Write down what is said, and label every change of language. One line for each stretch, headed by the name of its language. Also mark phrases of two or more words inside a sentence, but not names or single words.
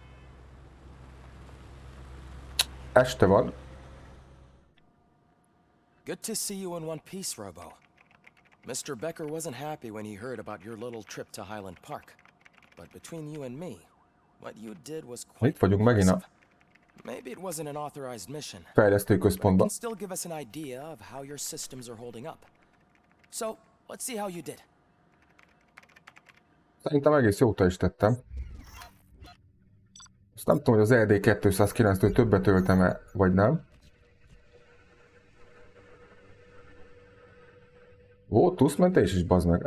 Hungarian: Este van.
English: Good to see you in one piece, Robo. Mr. Becker wasn't happy when he heard about your little trip to Highland Park. But between you and me, what you did was
Hungarian: Itt
English: quite
Hungarian: vagyunk megint a
English: impressive. Maybe it wasn't an authorized mission, but it
Hungarian: fejlesztőközpontban.
English: can still give us an idea of how your systems are holding up. So, let's see how you did.
Hungarian: Szerintem egész jó teljesítettem. Azt nem tudom, hogy az ED 209-től többet öltem-e, vagy nem. Volt túszmentés is, bazd meg.